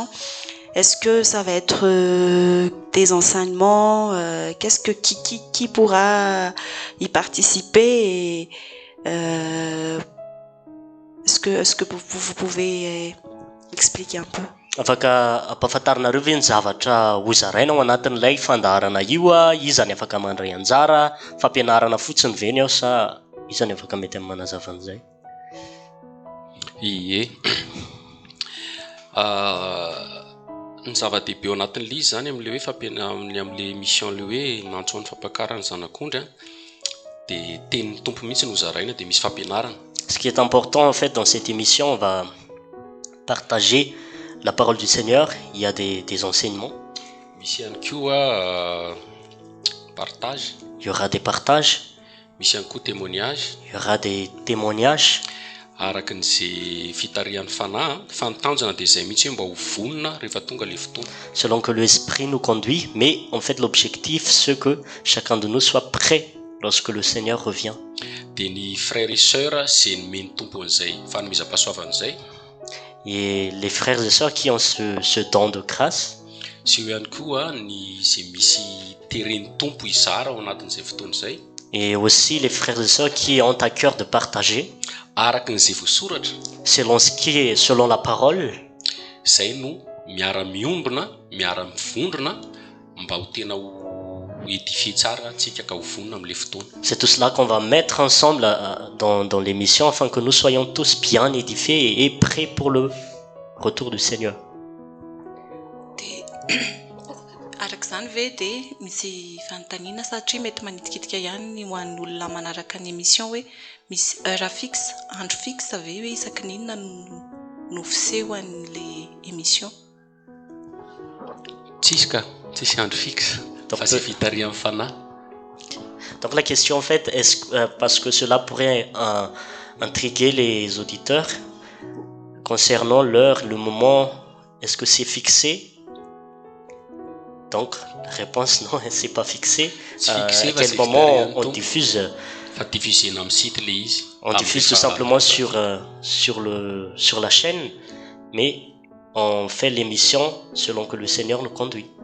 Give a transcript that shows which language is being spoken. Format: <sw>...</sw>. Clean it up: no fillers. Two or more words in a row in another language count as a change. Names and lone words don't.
<fr>Est-ce que ça va être des enseignements? Qu'est-ce que qui pourra y participer? Et, est-ce que vous pouvez expliquer un peu?</fr> <mg>Afaka ampahafantarinareo ve ny zavatra hozaraina ao anatin'ilay fandaharana io iza ny afaka mandray anjara, fampianarana fotsiny ve ny ao sa iza ny afaka mety amin'ny manazava an'izay? Ie. ny zava-dehibe ao anatin'le izy zany amin'le hoe amin'le mission le hoe mantsoan'ny fampakarany zanak'ondry dia tenin'ny tompo mihitsy no zaraina dia misy fampianarana.</mg> <fr>Ce qui est important en fait dans cette émission, on va partager la parole du Seigneur. Il y a des enseignements.</fr> <mg>Misy ihany koa partage.</mg> <fr>Il y aura des partages.</fr> <mg>Misy ihany koa témoignage.</mg> <fr>Il y aura des témoignages.</fr> <mg>Araka n'izay fitarian'ny fanahy fantanjana dia izay mihitsy mba ho vonona rehefa tonga le fotoana.</mg> <fr>Selon que l'Esprit nous conduit, mais en fait l'objectif c'est que chacun de nous soit prêt lorsque le Seigneur revient.</fr> <mg>Dia ny</mg> <fr>frères et sœurs</fr> <mg>izay nomeny tompo an'izay fanomezam-pahasoavan'izay.</mg> <fr>Et les frères et sœurs qui ont ce don de grâce.</fr> <mg>Sy eo ihany koa ny izay misy teren'ny tompo izara ao anatin'izay fotoana izay.</mg> <fr>Et aussi les frères et sœurs qui ont à cœur de partager.</fr> <mg>Araka n'izay voasoratra.</mg> <fr>Selon la parole.</fr> <mg>Zay no miara miombona, miara mivondrona mba ho tena ho édifier tsara antsika ka ho vonona amin'ilay fotoana.</mg> <fr>C'est tout cela qu'on va mettre ensemble dans l'émission afin que nous soyons tous bien édifiés et prêts pour le retour du Seigneur.</fr> <mg>Arak'izany ve dia misy fanontaniana satria mety manitikitika ihany ho an'ny olona manaraka ny émission hoe misy</mg> <fr>heure fixe,</fr> <mg>andro fixe ve hoe isaky n'inona no fiseho an'ilay émission? Tsisy andro fixe. Fa c'est fitarian'ny fanahy.</mg> <fr>Donc la question en fait, parce que cela pourrait intriguer les auditeurs concernant l'heure, le moment, est-ce que c'est fixé? Donc la réponse non, c'est pas fixé. À quel moment on diffuse? On diffuse tout simplement sur la chaîne, mais on fait l'émission selon que le Seigneur nous conduit.</fr>